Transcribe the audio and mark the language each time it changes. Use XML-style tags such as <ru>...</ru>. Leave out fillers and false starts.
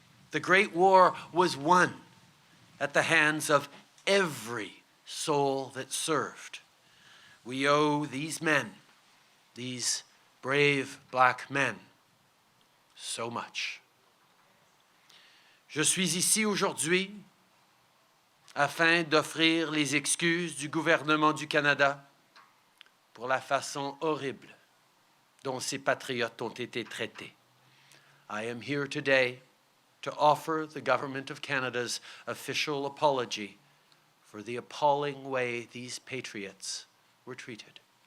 <en>The Great War was won at the hands of every soul that served. We owe these men, these brave black men, so much.</en> <fr>Je suis ici aujourd'hui afin d'offrir les excuses du gouvernement du Canada pour la façon horrible dont ces patriotes ont été traités.</fr> <en>I am here today to offer the Government of Canada's official apology for the appalling way these patriots were treated.</en>